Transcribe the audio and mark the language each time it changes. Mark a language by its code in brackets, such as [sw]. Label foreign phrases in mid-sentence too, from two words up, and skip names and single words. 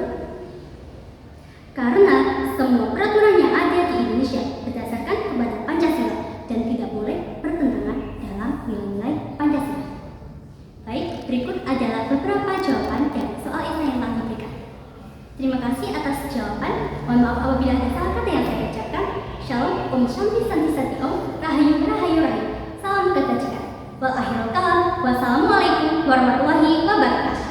[id] Karena semua peraturan yang ada di Indonesia berdasarkan kepada Pancasila dan tidak boleh bertentangan dalam nilai-nilai Pancasila. Baik, berikut adalah beberapa jawaban dari soal ini yang telah diberikan. Terima kasih atas jawaban. Mohon maaf apabila ada salah kata yang saya ucapkan. Shalom, [sa] ॐ शान्ति शान्ति शान्ति ॐ, [jv] Rahayu Rahayu Rahayu. [id] Salam kebajikan. [ar] وآخر الكلام. والسلام عليكم ورحمة الله وبركاته.